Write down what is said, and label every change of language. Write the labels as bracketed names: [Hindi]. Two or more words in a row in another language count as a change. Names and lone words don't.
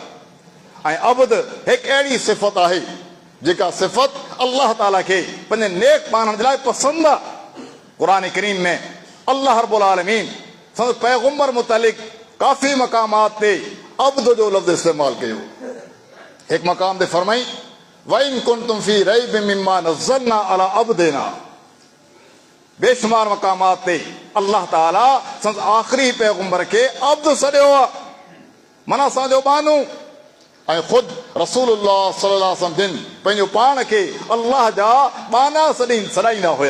[Sindhi] ऐं अब्द हिकु अहिड़ी सिफ़त आहे जेका सिफ़त अल्लाह ताला खे पंहिंजे नेक माण्हुनि जे लाइ पसंदि आहे। क़ुरान करीम में अल्लाह [Arabic] رب العالمين [Sindhi] संदसि पैगुंबर मुतालिक़ काफ़ी मक़ामात ते अब्द जो लफ़्ज़ इस्तेमालु कयो। हिकु मक़ाम ते फरमाई [Arabic] وإن كنتم في ريب مما نزلنا على عبدنا. [Sindhi] बेशुमार मक़ामात ते अल्लाह ताला संदसि आख़िरी पैगुंबर खे अब्द सॾियो आहे, माना असांजो बानू। ऐं ख़ुदि रसूलुल्लाह [Arabic] صلى الله عليه وسلم [Sindhi] जिन पंहिंजो पाण खे अल्लाह जा बाना सॾाईंदा हुया।